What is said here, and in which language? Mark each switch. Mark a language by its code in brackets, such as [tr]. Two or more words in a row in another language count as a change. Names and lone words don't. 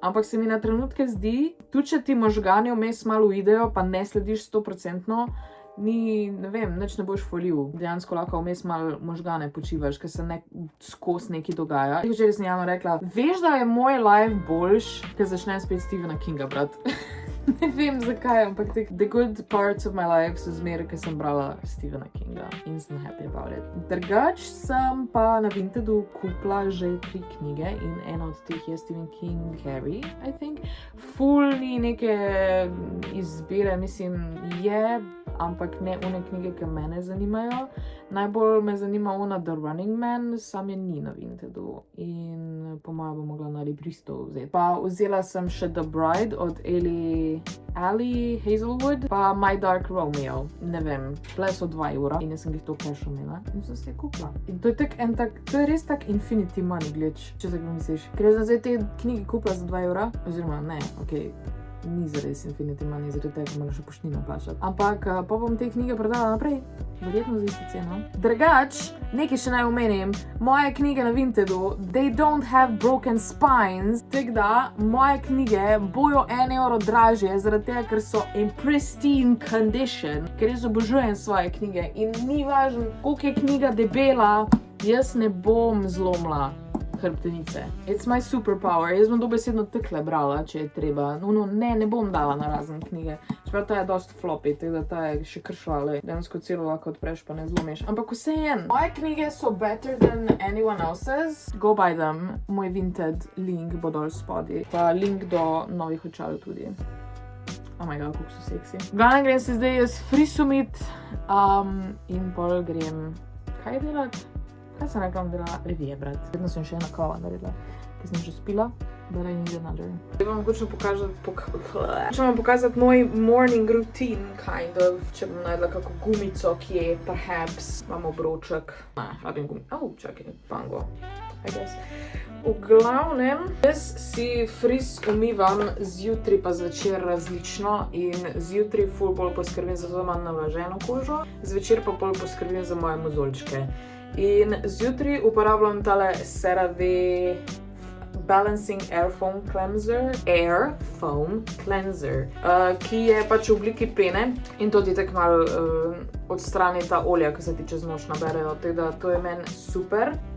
[sl] Ampak se mi na trenutke zdi, tudi če ti možgani vmes malo uidejo, pa ne slediš 100%, ne vem, nič ne boš folil. Dejansko lahko vmes malo možgane počivaš, ker se skozi nekaj dogaja. Včeraj sem Jana rekla, veš, da je moj life boljš, ker začnem spet Stephena Kinga brati. Ne vem zakaj, ampak [en] the good parts of my life [sl] so zmeraj, ker sem brala Stephena Kinga in sem [en] happy about it. [sl] Drugač sem pa na Vintedu kupila že 3 knjige in ena od teh je Stephen King Harry, [en] I think. [sl] Ful ni neke izbire, mislim, je, ampak ne one knjige, ki mene zanimajo. Najbolj me zanima ona The Running Man, sam je ni na Vintedu in po mojem bom mogla na Libristo vzeti. Pa vzela sem še The Bride od Ali Hazelwood, pa My Dark Romeo. Ne vem, bile so 2 evra in jaz sem jih to cash imela in sem se kupila. In to je res tak [en] infinity money glitch, [sl] če se ga misliš. Ker jaz sem zdaj te knjige kupila za 2 evra, oziroma ne, okej. Ni zares [en] infinity money, [sl] zaradi tega moram še poštnino plačati. Ampak pa bom te knjige prodala naprej, verjetno za isto ceno. Drugač, nekaj še naj omenim, moje knjige na Vintedu, [en] they don't have broken spines, [sl] tako da moje knjige bojo 1 euro dražje, zaradi tega, ker so [en] in pristine condition, [sl] ker jaz obožujem svoje knjige in ni važno, koliko je knjiga debela, jaz ne bom zlomila hrbtenice. [en] It's my superpower. [sl] Jaz bom dobesedno takle brala, če je treba. Ne bom dala na razen knjige. Čeprav ta je dost floppy, tako da ta je še kršvala. Dejansko celo lahko odpreš, pa ne zlomiš. Ampak vseeno, moje knjige so [en] better than anyone else's. Go buy them. [sl] Moj Vinted link bo dol spodaj. Pa link do novih očal tudi. [en] Oh my god, [sl] kako so seksi. Glavno grem se zdaj jaz frisumit in pol grem kaj delati? Kaj sem rekla, delala revije, brat. Vedno sem še ena kava naredila, ki sem že spila, [en] but I need another. [sl] Zdaj vam hočem pokazati moj [en] morning routine, kind of. [sl] Če bom najdla kako gumico, ki je perhaps, imamo obroček. Ne, rabim gumico. Čakaj, [en] pango, I guess. [sl] V glavnem, jaz si fris umivam zjutraj pa zvečer različno in zjutraj ful bolj poskrbim za to, da imam navlaženo kožo, zvečer pa bolj poskrbim za moje mozolčke. In zjutraj uporabljam tale CeraVe Balancing Air Foam Cleanser, ki je pač v obliki pene in to ti tako malo odstrani ta olja, ki se ti čez noč naberejo, tako da to je meni super.